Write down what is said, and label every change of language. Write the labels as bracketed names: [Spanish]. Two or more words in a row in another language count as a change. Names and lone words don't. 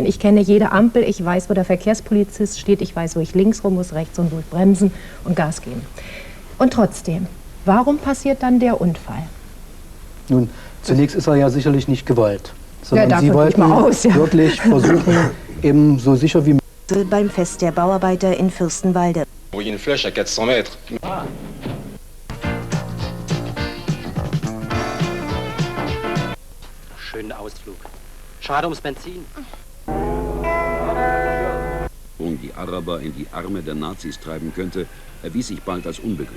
[German] Ich kenne jede Ampel, ich weiß, wo der Verkehrspolizist steht, ich weiß, wo ich links rum muss, rechts und wo ich bremsen und Gas geben. Und trotzdem, warum passiert dann der Unfall? Nun, zunächst ist er ja sicherlich nicht gewollt, sondern Ja, Sie davon gehe ich wollten mal aus, ja. wirklich versuchen, eben so sicher wie möglich beim Fest der Bauarbeiter in Fürstenwalde. [French] Une flèche à 400 mètres. [German] Schönen Ausflug. Schade ums Benzin. Die Araber in die Arme der Nazis treiben könnte, erwies sich bald als unbegründet.